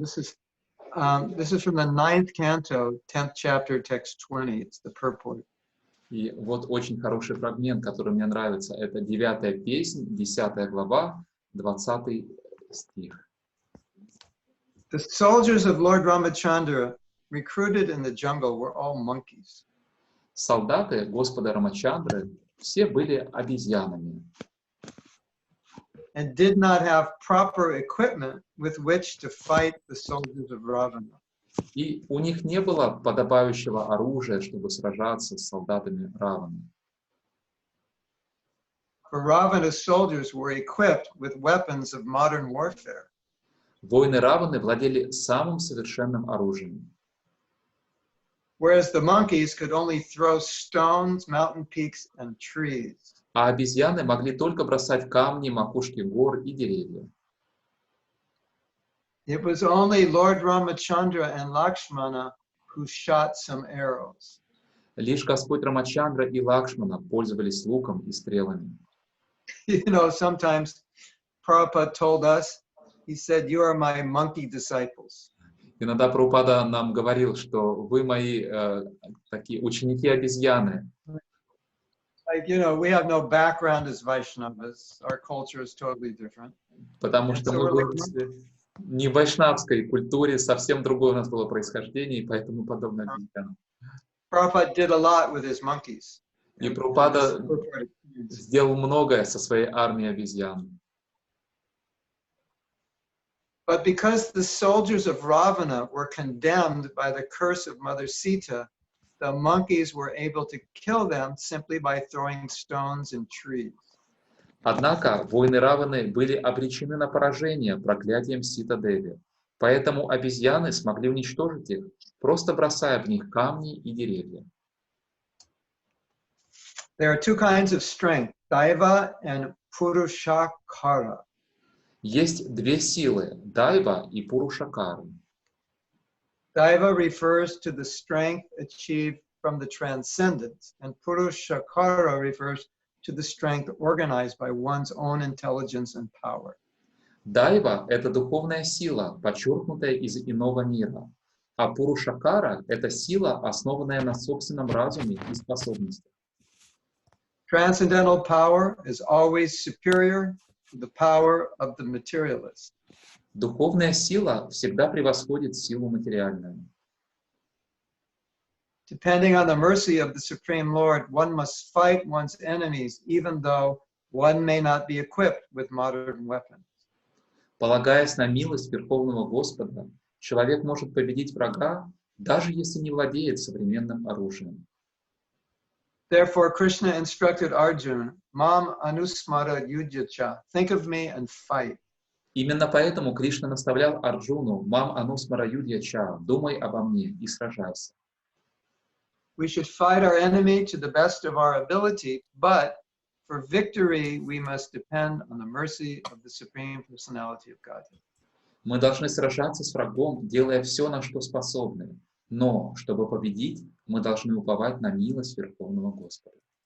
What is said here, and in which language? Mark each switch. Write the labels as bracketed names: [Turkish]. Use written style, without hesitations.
[English] This is from the 9th canto, 10th chapter, text 20. It's the purport. [Russian] И вот очень хороший фрагмент, который мне нравится. Это 9-я песнь, 10 глава, 20 стих. [English] The soldiers of Lord Ramachandra recruited in the jungle were all monkeys. [Russian] Солдаты Господа Рамачандры все были обезьянами. [English] And did not have proper equipment with which to fight the soldiers of Ravana. [Russian] И у них не было подобающего оружия, чтобы сражаться с солдатами Раваны. [English] For Ravana's soldiers were equipped with weapons of modern warfare. [Russian] Воины Раваны владели самым совершенным оружием. [English] Whereas the monkeys could only throw stones, mountain peaks, and trees. [Russian] А обезьяны могли только бросать камни, макушки гор и деревья. [English] It was only Lord Ramachandra and Lakshmana who shot some arrows. [Russian] Лишь Господь Рамачандра и Лакшмана пользовались луком и стрелами. [English] You know, sometimes Prabhupada told us, he said, you are my monkey disciples. [Russian] Иногда Прабхупада нам говорил, что вы мои такие ученики-обезьяны. [English] Like, you know, we have no background as Vaishnavas. Our culture is totally different. [Russian] Потому что мы выросли не в вайшнавской культуре, совсем другое у нас было происхождение, и поэтому подобно обезьянам. [English] Prabhupada did a lot with his monkeys. [Russian] И Прабхупада сделал многое со своей армией обезьян. [English] But because the soldiers of Ravana were condemned by the curse of Mother Sita, the monkeys were able to kill them simply by throwing stones and trees. [Russian] Однако воины Раваны были обречены на поражение проклятием Сита-Деви, поэтому обезьяны смогли уничтожить их, просто бросая в них камни и деревья. [English] There are two kinds of strength, daiva and purушакара. [Russian] Есть две силы – дайва и пурушакара. [English] Daiva refers to the strength achieved from the transcendence, and purушakara refers to the strength organized by one's own intelligence and power. [Russian] Дайва – это духовная сила, подчеркнутая из иного мира, а пурушакара – это сила, основанная на собственном разуме и способностях. [English] Transcendental power is always superior to the power of the materialist. [Russian] Духовная сила всегда превосходит силу материальную. [English] Depending on the mercy of the Supreme Lord, one must fight one's enemies, even though one may not be equipped with modern weapons. [Russian] Полагаясь на милость Верховного Господа, человек может победить врага, даже если не владеет современным оружием. [English] Therefore, Krishna instructed Arjuna, [Sanskrit] Mam anusmara yudhyacha, [English] think of me and fight. [Russian] Именно поэтому Кришна наставлял Арджуну, [Sanskrit] «Мам анусмара юдьяча», [Russian] «Думай обо мне и сражайся». [English] We should fight our enemy to the best of our ability, but for victory, we must depend on the mercy of the Supreme Personality of Godhead. [Russian] Мы должны сражаться с врагом, делая все, на что способны. Но, чтобы победить, мы должны уповать на милость Верховного Господа.